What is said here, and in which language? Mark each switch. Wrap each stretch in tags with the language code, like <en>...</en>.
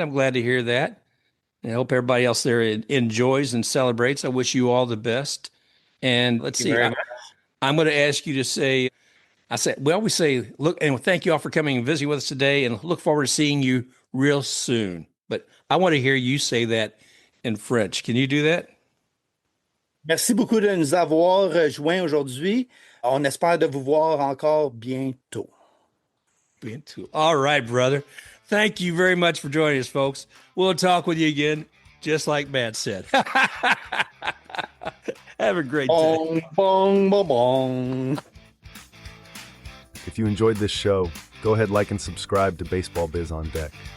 <en>I'm glad to hear that. I hope everybody else there enjoys and celebrates. I wish you all the best. And let's see. I'm going to ask you to say, we always say, look, and thank you all for coming and visiting with us today, and look forward to seeing you real soon. But I want to hear you say that in French. Can you do that?</en> <fr>Merci beaucoup de nous avoir rejoints aujourd'hui. On espère de vous voir encore bientôt. Bientôt.</fr> <en>All right, brother. Thank you very much for joining us, folks. We'll talk with you again, just like Matt said. Have a great day. Bong, bong, bong. If you enjoyed this show, go ahead, like, and subscribe to Baseball Biz on Deck.</en>